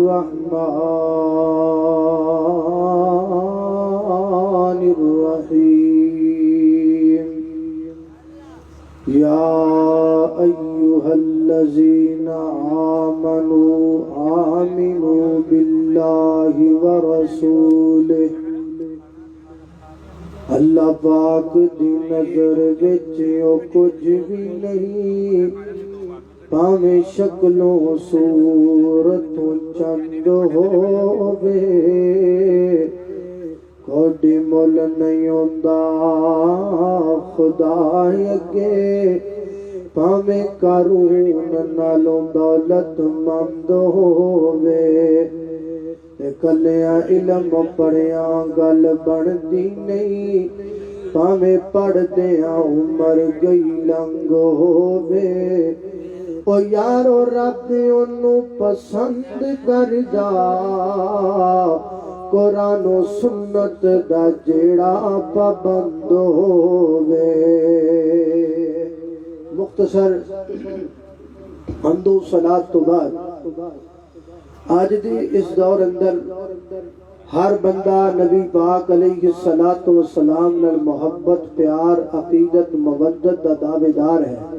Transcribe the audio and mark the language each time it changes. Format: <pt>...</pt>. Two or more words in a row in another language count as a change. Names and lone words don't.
<ar>الرحمن الرحيم يا أيها الذين آمنوا بالله ورسوله</ar> <pa>اللہ پاک دی نظر وچ او کچھ بھی نہیں پاویں شکلوں صورتوں چند ہووے کوئی مل نہیں ہوندا خدا اگے پاویں قارون نالوں دولت مند ہووے کلیاں علم پڑھیاں گل بندی نہیں پاویں پڑھدیاں عمر گئی لنگ ہووے او یارو رب انہوں پسند کردا قرآن و سنت دا جیڑا پابند ہووے مختصر حمد و صلاۃ تو بعد آج دی اس دور اندر ہر بندہ نبی پاک</pa> <ar>علیہ السلام</ar> <pa>نال محبت پیار عقیدت مودت دا دعویدار ہے</pa>